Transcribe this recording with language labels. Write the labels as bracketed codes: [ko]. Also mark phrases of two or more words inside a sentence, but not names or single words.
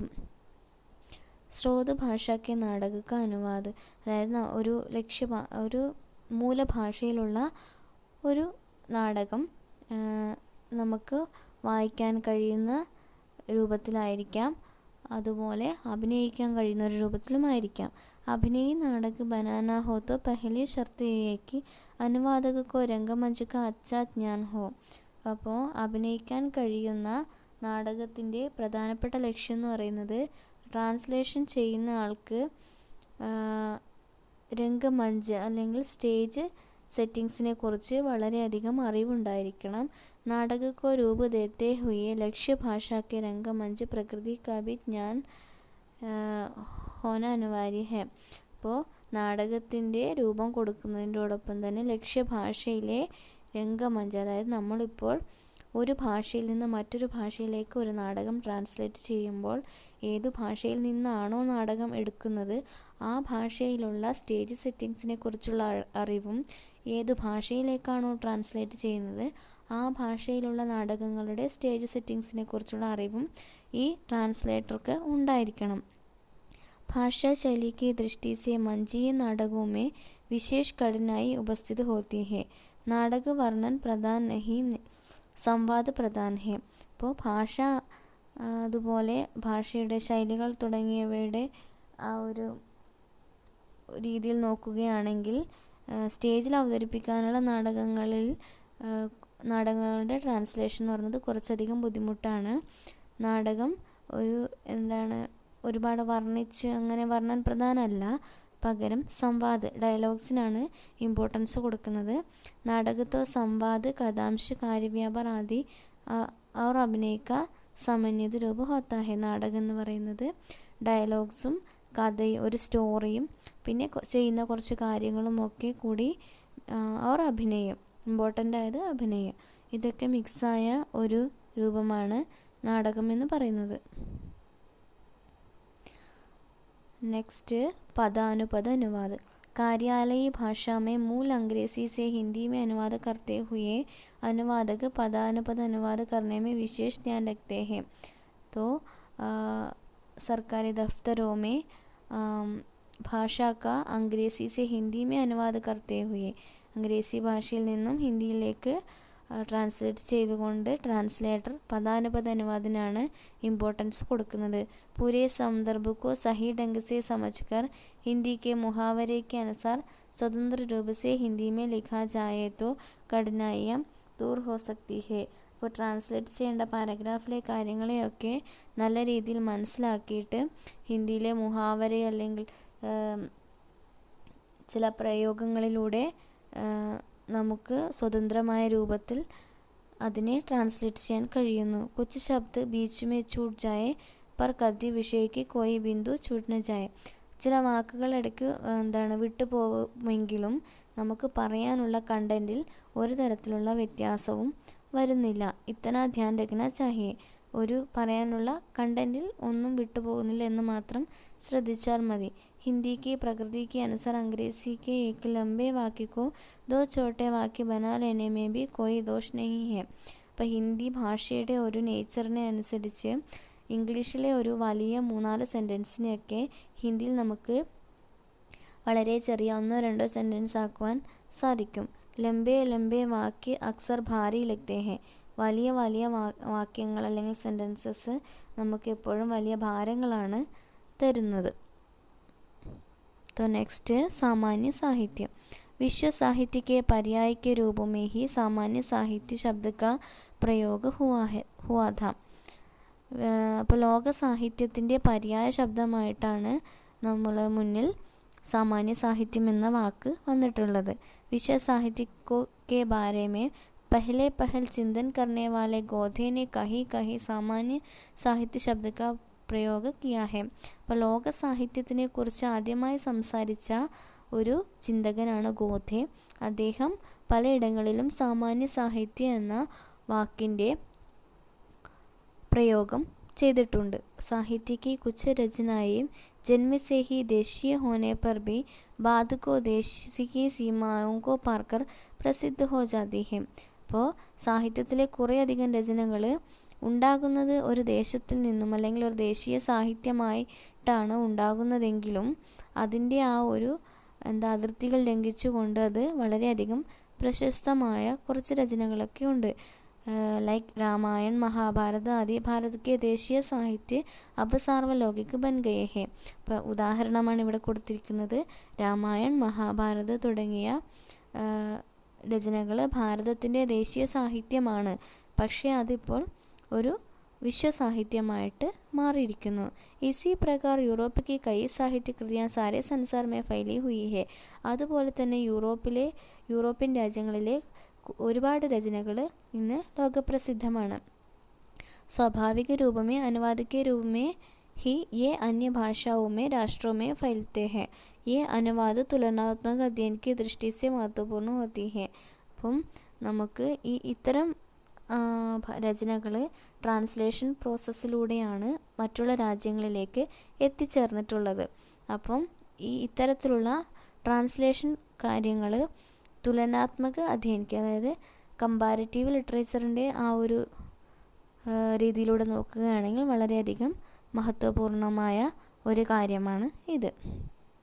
[ml] സ്രോത ഭാഷയ്ക്ക് നാടക അനുവാദ്, അതായത് ഒരു മൂലഭാഷയിലുള്ള ഒരു നാടകം നമുക്ക് വായിക്കാൻ കഴിയുന്ന രൂപത്തിലായിരിക്കാം, അതുപോലെ അഭിനയിക്കാൻ കഴിയുന്ന ഒരു രൂപത്തിലുമായിരിക്കാം. [hi] अभिनय नाटक बनाना हो तो पहली शर्त ये है कि अनुवादक को रंगमंच का अच्छा ज्ञान हो. [ml] അപ്പോൾ അഭിനയിക്കാൻ കഴിയുന്ന നാടകത്തിൻ്റെ പ്രധാനപ്പെട്ട ലക്ഷ്യം എന്ന് പറയുന്നത് ട്രാൻസ്ലേഷൻ ചെയ്യുന്ന ആൾക്ക് രംഗമഞ്ച് അല്ലെങ്കിൽ സ്റ്റേജ് സെറ്റിങ്സിനെ കുറിച്ച് വളരെയധികം അറിവുണ്ടായിരിക്കണം. [hi] नाटक को रूप देते हुए लक्ष्य भाषा के रंगमंच प्रकृति का भी ज्ञान होना अनिवार्य है. [ml] അപ്പോൾ നാടകത്തിൻ്റെ രൂപം കൊടുക്കുന്നതിനോടൊപ്പം തന്നെ ലക്ഷ്യഭാഷയിലെ രംഗമഞ്ച്, അതായത് നമ്മളിപ്പോൾ ഒരു ഭാഷയിൽ നിന്ന് മറ്റൊരു ഭാഷയിലേക്ക് ഒരു നാടകം ട്രാൻസ്ലേറ്റ് ചെയ്യുമ്പോൾ ഏതു ഭാഷയിൽ നിന്നാണോ നാടകം എടുക്കുന്നത് ആ ഭാഷയിലുള്ള സ്റ്റേജ് സെറ്റിങ്സിനെ കുറിച്ചുള്ള അറിവും ഏതു ഭാഷയിലേക്കാണോ ട്രാൻസ്ലേറ്റ് ചെയ്യുന്നത് ആ ഭാഷയിലുള്ള നാടകങ്ങളുടെ സ്റ്റേജ് സെറ്റിങ്സിനെ കുറിച്ചുള്ള അറിവും ഈ ട്രാൻസ്ലേറ്റർക്ക് ഉണ്ടായിരിക്കണം. [hi] भाषा शैली की दृष्टि से मंचीय नाटकों में विशेष कठिनाई उपस्थित होती है. नाटक वर्णन प्रधान नहीं संवाद प्रधान है. [ml] അപ്പോൾ ഭാഷ അതുപോലെ ഭാഷയുടെ ശൈലികൾ തുടങ്ങിയവയുടെ ആ ഒരു രീതിയിൽ നോക്കുകയാണെങ്കിൽ സ്റ്റേജിൽ അവതരിപ്പിക്കാനുള്ള നാടകങ്ങളുടെ ട്രാൻസ്ലേഷൻ എന്ന് പറയുന്നത് കുറച്ചധികം ബുദ്ധിമുട്ടാണ്. നാടകം ഒരുപാട് വർണ്ണിച്ച് അങ്ങനെ വർണ്ണൻ പ്രധാനമല്ല, പകരം സംവാദ് ഡയലോഗ്സിനാണ് ഇമ്പോർട്ടൻസ് കൊടുക്കുന്നത്. [hi] नाटक तो संवाद कथांश कार्यव्यापार आदि और अभिनय का समन्वित रूप होता है. [ml] നാടകം എന്ന് പറയുന്നത് ഡയലോഗ്സും കഥയും ഒരു സ്റ്റോറിയും പിന്നെ ചെയ്യുന്ന കുറച്ച് കാര്യങ്ങളും ഒക്കെ കൂടി और അഭിനയം, ഇമ്പോർട്ടൻ്റ് ആയത് അഭിനയം, ഇതൊക്കെ മിക്സായ ഒരു രൂപമാണ് നാടകം എന്ന് പറയുന്നത്. [hi] नेक्स्ट पदानुपद अनुवाद. कार्यालयी भाषा में मूल अंग्रेजी से हिंदी में अनुवाद करते हुए अनुवादक पदानुपद अनुवाद करने में विशेष ध्यान रखते हैं. तो सरकारी दफ्तरों में भाषा का अंग्रेजी से हिंदी में अनुवाद करते हुए अंग्रेजी [ml] ഭാഷയിൽ നിന്നും ഹിന്ദിയിലേക്ക് ട്രാൻസ്ലേറ്റ് ചെയ്തുകൊണ്ട് ട്രാൻസ്ലേറ്റർ പദാനുപദ അനുവാദത്തിനാണ് ഇമ്പോർട്ടൻസ് കൊടുക്കുന്നത്. [hi] पूरे संदर्भ को सही ढंग से समझकर हिंदी के मुहावरे के अनुसार स्वतंत्र रूप से हिंदी में लिखा जाए तो कठिनाइयाँ दूर हो सकती है. [ml] അപ്പോൾ ട്രാൻസ്ലേറ്റ് ചെയ്യേണ്ട പാരഗ്രാഫിലെ കാര്യങ്ങളെയൊക്കെ നല്ല രീതിയിൽ മനസ്സിലാക്കിയിട്ട് ഹിന്ദിയിലെ മുഹാവര അല്ലെങ്കിൽ ചില പ്രയോഗങ്ങളിലൂടെ നമുക്ക് സ്വതന്ത്രമായ രൂപത്തിൽ അതിനെ ട്രാൻസ്ലേറ്റ് ചെയ്യാൻ കഴിയുന്നു. [hi] कुछ शब्द बीच में छूट जाए पर कथ्य विषय का कोई बिंदु छूट न जाए. [ml] ചില വാക്കുകൾ ഇടയ്ക്ക് വിട്ടുപോകുമെങ്കിലും നമുക്ക് പറയാനുള്ള കണ്ടൻറ്റിൽ ഒരു തരത്തിലുള്ള വ്യത്യാസവും വരുന്നില്ല. [hi] इतना ध्यान रखना चाहिए. [ml] ഒരു പറയാനുള്ള കണ്ടൻറ്റിൽ ഒന്നും വിട്ടുപോകുന്നില്ല എന്ന് മാത്രം ശ്രദ്ധിച്ചാൽ മതി. [hi] हिंदी की प्रकृति के अनुसार अंग्रेजी के एक लंबे वाक्य को दो छोटे वाक्य बना लेने में भी कोई दोष नहीं है. [ml] അപ്പോൾ ഹിന്ദി ഭാഷയുടെ ഒരു നേച്ചറിനെ അനുസരിച്ച് ഇംഗ്ലീഷിലെ ഒരു വലിയ 3-4 സെൻറ്റൻസിനെയൊക്കെ ഹിന്ദിയിൽ നമുക്ക് വളരെ ചെറിയ 1-2 സെൻറ്റൻസ് ആക്കുവാൻ സാധിക്കും. [hi] लंबे वाक्य अक्सर भारी लगते हैं. [ml] വലിയ വാക്യങ്ങൾ അല്ലെങ്കിൽ സെൻറ്റൻസസ് നമുക്ക് എപ്പോഴും വലിയ ഭാരങ്ങളാണ് തരുന്നത്. [hi] तो नेक्स्ट सामान्य साहित्य. विश्व साहित्य के पर्याय के रूप में ही सामान्य साहित्य शब्द का प्रयोग हुआ था. [ml] അപ്പോൾ ലോക സാഹിത്യത്തിൻ്റെ പര്യായ ശബ്ദമായിട്ടാണ് നമ്മളെ മുന്നിൽ സാമാന്യ സാഹിത്യം എന്ന വാക്ക് വന്നിട്ടുള്ളത്. [hi] विश्व साहित्य के बारे में पहल चिंतन करने वाले गोधे ने कहीं सामान्य साहित्य शब्द का प्रयोग किया है. [ml] അപ്പോൾ ലോക സാഹിത്യത്തിനെ കുറിച്ച് ആദ്യമായി സംസാരിച്ച ഒരു ചിന്തകനാണ് ഗോധെ. അദ്ദേഹം പലയിടങ്ങളിലും സാമാന്യ സാഹിത്യം എന്ന വാക്കിൻ്റെ പ്രയോഗം ചെയ്തിട്ടുണ്ട്. [hi] സാഹിത്യ की कुछ रचनाएं जन्म से ही देशीय होने पर भी बाद को देश की सीमाओं को पार कर प्रसिद्ध हो जाती है. [ml] അപ്പോൾ സാഹിത്യത്തിലെ കുറേയധികം രചനകൾ ഉണ്ടാകുന്നത് ഒരു ദേശത്തിൽ നിന്നും അല്ലെങ്കിൽ ഒരു ദേശീയ സാഹിത്യമായിട്ടാണ് ഉണ്ടാകുന്നതെങ്കിലും അതിൻ്റെ ആ ഒരു അതിർത്തികൾ ലംഘിച്ചുകൊണ്ട് അത് വളരെയധികം പ്രശസ്തമായ കുറച്ച് രചനകളൊക്കെ ഉണ്ട്. [hi] लाइक रामायण महाभारत आदि भारत के देशीय साहित्य अब सार्वलौकिक बन गए हैं. [ml] ഇപ്പോൾ ഉദാഹരണമാണ് ഇവിടെ കൊടുത്തിരിക്കുന്നത്. രാമായൺ മഹാഭാരത് തുടങ്ങിയ രചനകൾ ഭാരതത്തിൻ്റെ ദേശീയ സാഹിത്യമാണ്, പക്ഷേ അതിപ്പോൾ ഒരു വിശ്വസാഹിത്യമായിട്ട് മാറിയിരിക്കുന്നു. [hi] इसी प्रकार यूरोप की कई साहित्य कृतियाँ सारे संसार में फैली हुई हैं. [ml] അതുപോലെ തന്നെ യൂറോപ്യൻ രാജ്യങ്ങളിലെ ഒരുപാട് രചനകൾ ഇന്ന് ലോകപ്രസിദ്ധമാണ്. [hi] സ്വാഭാവിക रूप में अनुवाद के रूप में ही ये अन्य भाषाओं में राष्ट्रों में फैलते हैं. ये अनुवाद तुलनात्मक अध्ययन की दृष्टि से महत्वपूर्ण होती है. [ml] അപ്പം നമുക്ക് ഇത്തരം രചനകൾ ട്രാൻസ്ലേഷൻ പ്രോസസ്സിലൂടെയാണ് മറ്റുള്ള രാജ്യങ്ങളിലേക്ക് എത്തിച്ചേർന്നിട്ടുള്ളത്. അപ്പം ഇത്തരത്തിലുള്ള ട്രാൻസ്ലേഷൻ കാര്യങ്ങൾ തുലനാത്മക അധ്യയനിക്കുക, അതായത് കമ്പാരിറ്റീവ് ലിറ്ററേച്ചറിൻ്റെ ആ ഒരു രീതിയിലൂടെ നോക്കുകയാണെങ്കിൽ വളരെയധികം മഹത്വപൂർണമായ ഒരു കാര്യമാണ് ഇത്.